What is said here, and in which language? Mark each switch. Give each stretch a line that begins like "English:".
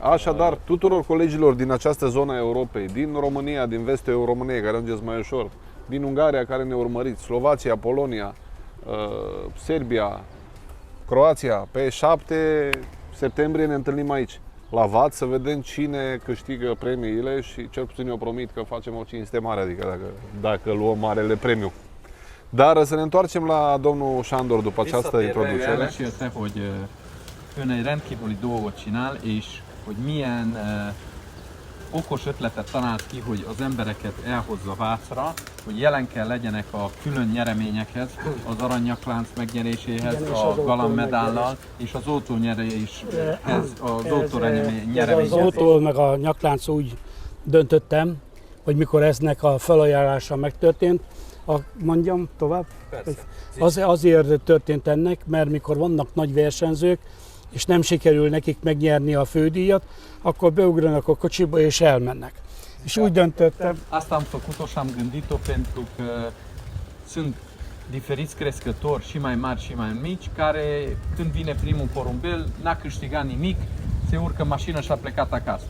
Romanian: Așadar, tuturor colegilor din această zonă a Europei, din România, din vestul României, care ajungeți mai ușor, din Ungaria, care ne urmăriți, Slovacia, Polonia, Serbia, Croația, pe 7 septembrie ne întâlnim aici, la VAT, să vedem cine câștigă premiile și cel puțin eu promit că facem o cinste mare, adică dacă luăm marele premiu. Dar să ne întoarcem la domnul Sándor după această introducere.
Hungarian: Meséltek, hogy ön egy rendkívüli dolgot csinál, és hogy milyen okos ötletet talált ki, hogy az embereket elhozza Vácra, hogy jelen kell legyenek a külön nyereményekhez, az aranyaklánc megnyeréséhez, a galammedállal és az autónyeréshez, az autónyereményhez. Az autó meg a nyaklánc úgy döntöttem, hogy mikor eznek a felajánlása megtörtént, mondjam tovább? Azért történt ennek, mert mikor vannak nagy versenyzők, és nem sikerül nekik megnyerni a fődíjat, akkor beugranak a kocsiba és elmennek. És úgy döntöttem.
Romanian: Asta am făcut-o și am gândit-o pentru că sunt diferiți crescători și mai mari și mai mici care când vine primul porumbel n-a câștigat nimic, se urcă în mașină și a plecat acasă.